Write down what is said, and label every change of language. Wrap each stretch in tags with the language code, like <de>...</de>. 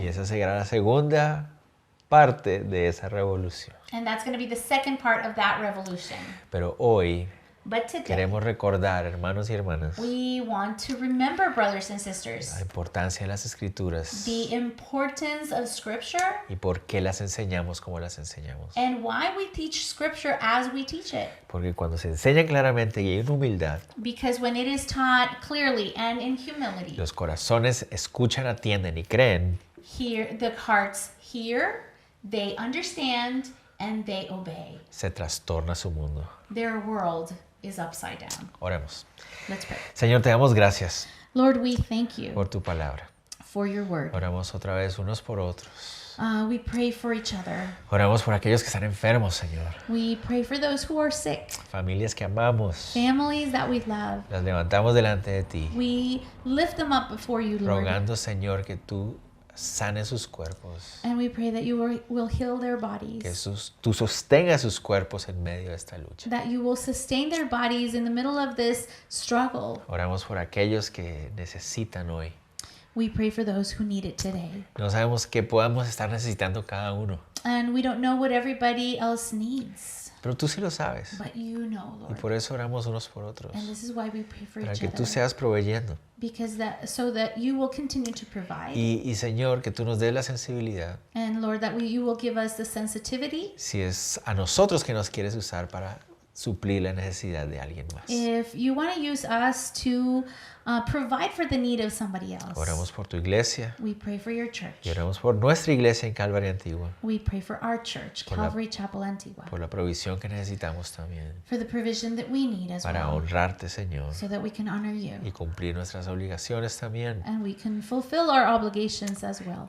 <es>esa será la segunda parte de esa revolución.</es> <en>And that's going to be the second part of that revolution.</en> <es>Pero hoy</es> <en>But today,</en> <es>queremos recordar, hermanos y hermanas,</es> <en>we want to remember, brothers and</en> <es>la</es> <en>sisters,</en> <es>importancia de las Escrituras</es> <en>the importance of scripture</en> <es>y por qué las enseñamos como las enseñamos.</es> <en>and why we teach scripture as we teach it.</en> <es>Porque cuando se enseña claramente y en humildad,</es> <en>Because when it is taught clearly and in humility,</en> <es>los corazones escuchan, atienden y creen,</es> <en>the hearts hear, they understand, and they obey.</en> <es>se trastorna su mundo.</es> <en>Their world is upside down.</en> <es>Oremos.</es> <en>Let's pray.</en> <es>Señor, te damos gracias</es> <en>Lord, we thank you</en> <es>por tu palabra.</es> <en>for your word.</en> <es>Oramos otra vez unos por otros.</es> <en>We pray for each other.</en> <es>Oramos por aquellos que están enfermos, Señor.</es> <en>We pray for those who are sick,</en> <es>Familias que amamos.</es> <en>families that we love.</en> <es>Las levantamos delante de ti,</es> <en>We lift them up before you, Lord.</en> <es>rogando, Señor, que tú sanes sus cuerpos.</es> <en>And we pray that you will heal their bodies,</en> <es>Que tú sostengas sus cuerpos en medio de esta lucha.</es> <en>that you will sustain their bodies in the middle of this struggle.</en> <es>Oramos por aquellos que necesitan hoy.</es> <en>We pray for those who need it today.</en> <es>No sabemos qué podamos estar necesitando cada uno,</es> <en>And we don't know what everybody else needs.</en> <es>Pero tú sí lo sabes.</es> <en>But you know,</en> <es>Y</es> <en>Lord.</en> <es>por eso oramos unos por otros.</es> <en>And this is why we pray for</en> <es>Para</es> <en>each</en> <es>que tú</es> <en>other.</en> <es>seas proveyendo.</es> <en>Because so that you will continue to provide.</en> <es>Y Señor, que tú nos des la sensibilidad.</es> <en>And Lord, that you will give us the sensitivity.</en> <es>Si es a nosotros que nos quieres usar para suplir la necesidad de alguien más.</es> <en>If you want to use us to provide for the need of somebody else.</en> <es>Oramos por tu iglesia.</es> <en>We pray for your church.</en> <es>Y oramos por nuestra iglesia en Calvary Antigua.</es> <en>We pray for our church,</en> <es>Por la-</es> <en>Calvary Chapel Antigua.</en> <es>Por la provisión que necesitamos también.</es> <en>For the provision that we need as</en> <es>Para</es> <en>well.</en> <es>honrarte, Señor.</es> <en>So that we can honor you.</en> <es>Y cumplir nuestras obligaciones también.</es> <en>And we can fulfill our obligations as well.</en>